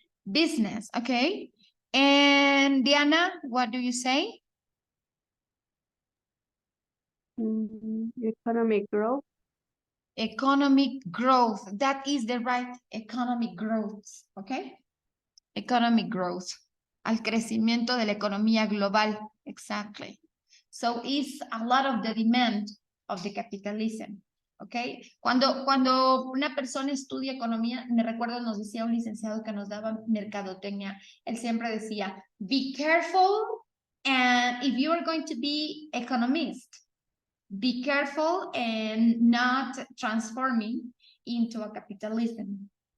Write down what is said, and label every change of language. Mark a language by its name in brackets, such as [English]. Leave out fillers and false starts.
[English] Business, okay. And Diana, what do you say? Economic growth. Economic growth. That is the right economic growth, okay? Economic growth. [Spanish] Al crecimiento de la economía global. [English] Exactly. So it's a lot of the demand of the capitalism. [Spanish] Okay. Cuando una persona estudia economía, me recuerdo nos decía un licenciado que nos daba mercadotecnia, él siempre decía, [English] be careful, and if you are going to be economist, be careful and not transforming into a capitalism.